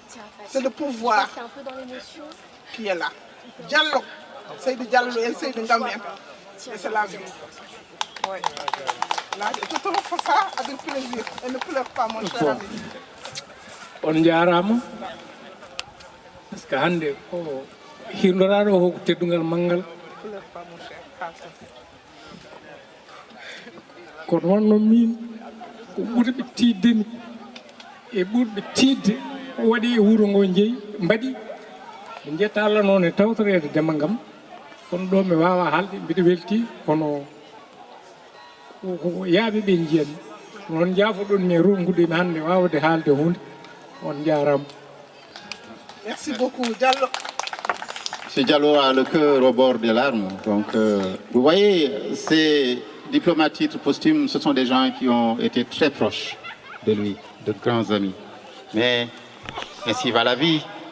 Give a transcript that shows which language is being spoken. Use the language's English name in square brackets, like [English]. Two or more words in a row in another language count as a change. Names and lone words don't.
[French] C'est le pouvoir qui est là. Diallo, Seydou Diallo et Seydou Ngamien, c'est la vie. Ouais. Là, je te refais ça avec plaisir. Et ne pleure pas, mon cher ami. [Fula] On jarama [French] parce que [Fula] hande ko hirnoraɗo ko teddugal manggal kono wonno min ko ɓurɓe tiddemi e ɓurɓe tidde waɗi e wuuro ngo jeeyi mbaɗi ɓe jetta Allah noon e tawtorede dema ngam kono ɗo mi wawa haalde mbiɗa welti kono ko yaaɓe ɓe jiyami noon jaafoɗon mi rongude mi hande wawde haalde hunde. [French] Merci beaucoup, Diallo. M. Diallo a le cœur au bord des larmes. Donc, vous voyez, ces diplomates titres posthumes, ce sont des gens qui ont été très proches de lui, de grands amis. Mais ainsi va la vie.